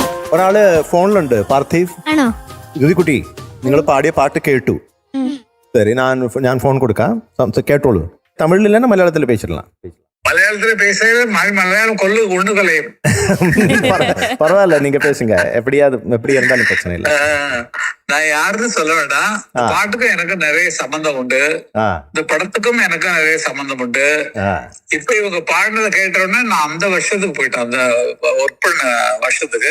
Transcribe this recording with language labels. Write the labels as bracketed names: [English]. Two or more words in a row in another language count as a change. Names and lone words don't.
[Malayalam] ഒരാള് ഫോണിലുണ്ട്, പാർത്ഥീവ്. ആണോ? ദ്യുതിക്കുട്ടി, നിങ്ങൾ പാടിയ പാട്ട് കേട്ടു. ശരി, ഞാൻ ഫോൺ കൊടുക്കാം, കേട്ടോളൂ. [Tamil] தமிழிலில்ல, மலையாளத்தில் பேசிடலாம். மலையாளத்துல பேசுறது மலையாளம் கொண்டு கலையும். பரவாயில்ல, நீங்க பேசுங்க. எப்படி இருந்தாலும் பிரச்சனை இல்லை. நான் யாருன்னு சொல்ல வேண்டாம். பாட்டுக்கும் எனக்கு நிறைய சம்பந்தம் உண்டு, இந்த படத்துக்கும் எனக்கு நிறைய சம்பந்தம் உண்டு. இப்ப இவங்க பாடினதை கேட்டோடனே நான் அந்த வருஷத்துக்கு போயிட்டேன், அந்த ஒர்க் பண்ண வருஷத்துக்கு.